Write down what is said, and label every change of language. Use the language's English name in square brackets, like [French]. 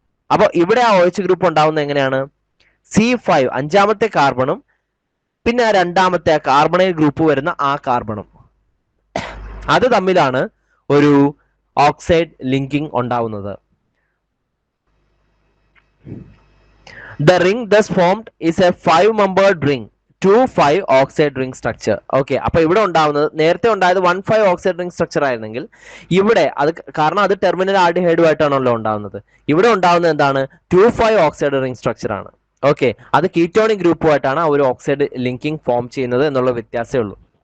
[Malayalam] അപ്പോൾ ഇവിടെ ആ OH ഗ്രൂപ്പ് ഉണ്ടാവുന്നത് എങ്ങനെയാണ്? C5 അഞ്ചാമത്തെ കാർബണും പിന്നെ രണ്ടാമത്തെ കാർബണൈൽ ഗ്രൂപ്പ് വരുന്ന ആ കാർബണും, അത് തമ്മിലാണ് ഒരു ഓക്സൈഡ് ലിങ്കിങ് ഉണ്ടാവുന്നത്. [English] The ring thus formed is a 5-membered ring, 2,5 oxide ring structure. [Malayalam] Okay, അപ്പൊ ഇവിടെ ഉണ്ടാവുന്നത്, നേരത്തെ ഉണ്ടായത് 1,5 oxide ring structure ആയിരുന്നെങ്കിൽ ഇവിടെ അത്, കാരണം അത് ടെർമിനൽ ആൽഡിഹൈഡുമായിട്ടാണല്ലോ ഉണ്ടാവുന്നത്, ഇവിടെ ഉണ്ടാവുന്നത് എന്താണ് 2,5 oxide ring structure ആണ്. ഓക്കെ, അത് കീറ്റോണിക് ഗ്രൂപ്പുമായിട്ടാണ് ആ ഒരു ഓക്സൈഡ് ലിങ്കിങ് ഫോം ചെയ്യുന്നത് എന്നുള്ള വ്യത്യാസമേ ഉള്ളൂ.